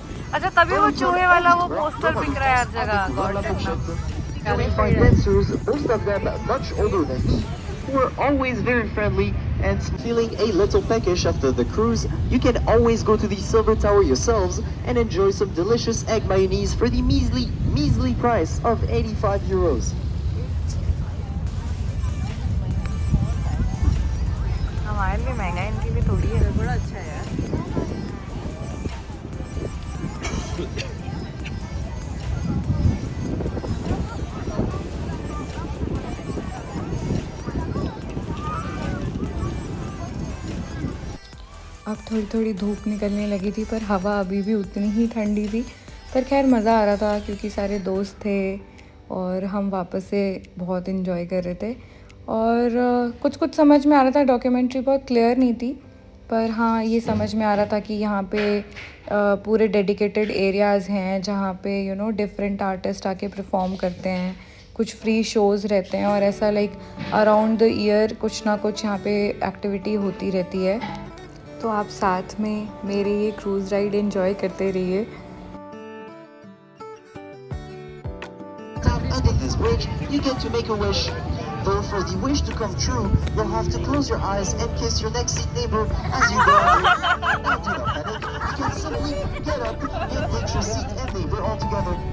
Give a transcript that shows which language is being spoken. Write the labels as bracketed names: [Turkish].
[Hindi] अच्छा, तभी वो चूहे वाला वो पोस्टर बिक रहा है हर जगह government [English] You will find dancers, most of them much older than me, who are always very friendly and feeling a little peckish after the cruise. You can always go to the Silver Tower yourselves and enjoy some delicious egg mayonnaise for the measly price of 85 euros. [Hindi] हमारे लिए महंगा है, इनकी भी थोड़ी है। बड़ा अच्छा है यार। अब थोड़ी थोड़ी धूप निकलने लगी थी, पर हवा अभी भी उतनी ही ठंडी थी। पर खैर मज़ा आ रहा था, क्योंकि सारे दोस्त थे और हम वापस से बहुत इन्जॉय कर रहे थे। और कुछ कुछ समझ में आ रहा था, डॉक्यूमेंट्री बहुत क्लियर नहीं थी, पर हाँ ये समझ में आ रहा था कि यहाँ पे पूरे डेडिकेटेड एरियाज़ हैं जहाँ पे डिफरेंट आर्टिस्ट आके परफॉर्म करते हैं। कुछ फ्री शोज़ रहते हैं और ऐसा लाइक अराउंड द ईयर कुछ ना कुछ यहाँ पे एक्टिविटी होती रहती है। तो आप साथ में मेरे ये क्रूज़ राइड एंजॉय करते रहिए। [English] Under this bridge, you get to make a wish Though for the wish to come true, you'll have to close your eyes and kiss your next seat neighbor as you go. Now do not panic. You can simply get up and ditch your seat and neighbor altogether.